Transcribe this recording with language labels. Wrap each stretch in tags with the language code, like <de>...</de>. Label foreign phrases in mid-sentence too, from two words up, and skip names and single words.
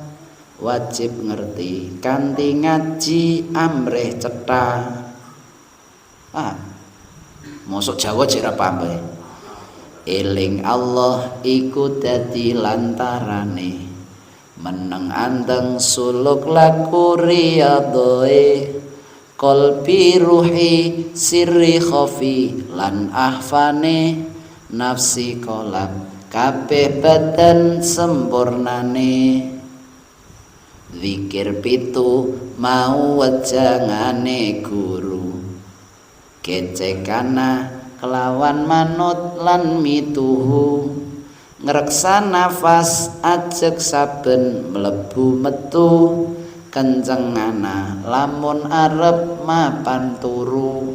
<jv>Wajib ngerti kanthi ngaji amrih cetha. Mosok Jawa jek ra paham. Eling Allah iku dadi lantarane, meneng anteng suluk laku riyadhoe,</jv> <ar>qalbi ruhi sirri khafi</ar> <jv>lan ahfane, nafsi kolab kabeh badan sempurnane. Zikir pitu mau wejangane guru, kecekana kelawan manut lan mituhu, ngreksa nafas ajeg saben mlebu metu, kencengana lamun arep mapan turu.</jv>